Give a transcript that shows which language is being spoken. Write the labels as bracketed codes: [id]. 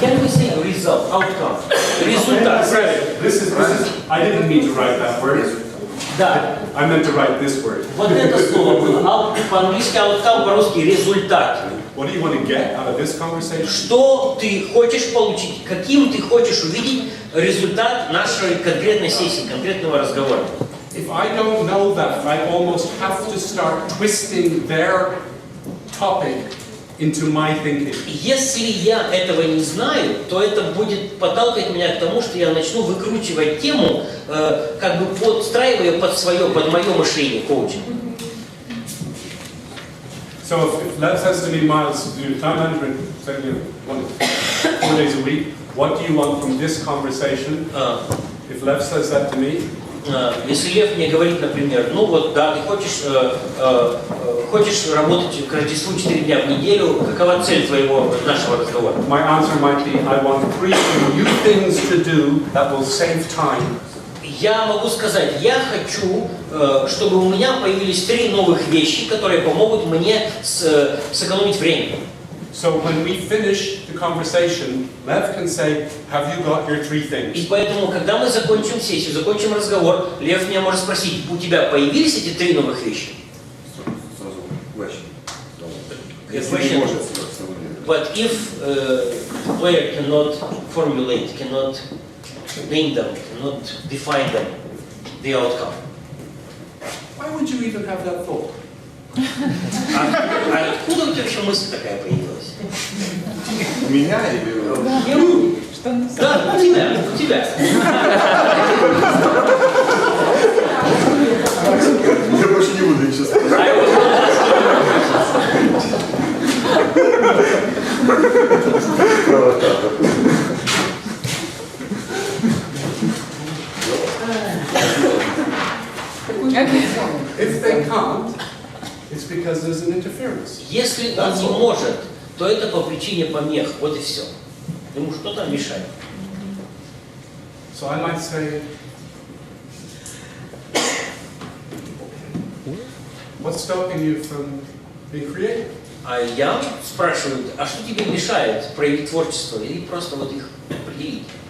[en] Can we say result, outcome? [ru] Результат. [en] This is. I didn't mean to write that word. [ru] Да. [en] I meant to write this word. [ru] Вот это слово было. По-английски outcome, по-русски результат. [en] What do you want to get out of this conversation? [ru] Что ты хочешь получить? Каким ты хочешь увидеть результат нашей конкретной сессии, конкретного разговора? [en] if I don't know that, I almost have to start twisting their topic into my thinking. [ru] Если я этого не знаю, то это будет подталкивать меня к тому, что я начну выкручивать тему, как бы подстраивая под мое мышление коучинг. [en] So if Lev says to me, Myles, do time management, say 4 days a week, what do you want from this conversation? If Lev says that to me, [ru] если Лев мне говорит, например, ну вот да, ты хочешь работать к Рождеству 4 дня в неделю, какова цель нашего разговора? [en] My answer might be, I want 3 new things to do that will save time. [ru] Я могу сказать, я хочу, чтобы у меня появились 3 новых вещи, которые помогут мне сэкономить время. [en] So when we finish the conversation, Lev can say, have you got your 3 things? [ru] И поэтому, когда мы закончим сессию, закончим разговор, Лев меня может спросить, у тебя появились эти 3 новых вещи? [en] But if the player cannot formulate, cannot name them, cannot define them, the outcome. Why would you even have that thought? [ru] А откуда у тебя еще мысль такая появилась? У меня или... Да, у тебя. Я больше не буду ничего сказать. [en] If they can't, it's because there's an interference. [ru] Если он не может, то это по причине помех. Вот и все. Ему что-то мешает. [en] So I might say, what's stopping you from being creative? [ru] А я спрашиваю, а что тебе мешает проявить творчество или просто вот их определить?